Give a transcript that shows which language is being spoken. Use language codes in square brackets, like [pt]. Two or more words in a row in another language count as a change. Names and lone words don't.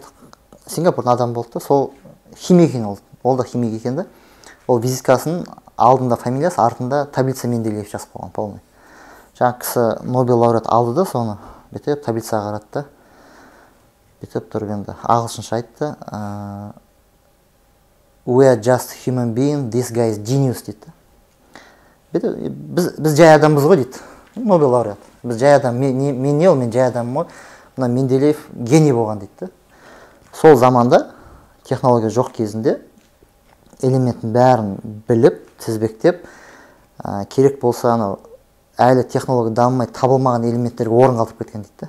[kk] Сингапурдың адамы болды да, сол химик екен ол. Ол да химик екен да. Ол визиткасын алдында фамилиясы, артында таблица Менделеев жазып қойған полный. Жаңа кісі Нобел лауреат алды да, соны бүйтіп таблицаға қарады да. Бүйтіп тұрып енді ағылшынша айтты. [en] We are just human being, this guy is genius дейді. [kk] Біз жай адамбыз ғой дейді. Нобел лауреат. Біз жай адам, мен не ол, мен жай адамым ғой. Мына Менделеев гений болған дейді. Сол заманда технология жоқ кезінде элементтің бәрін біліп, тізбектеп, керек болса әлі технология дамымай табылмаған элементтерге орын қалдырып кеткен дейді.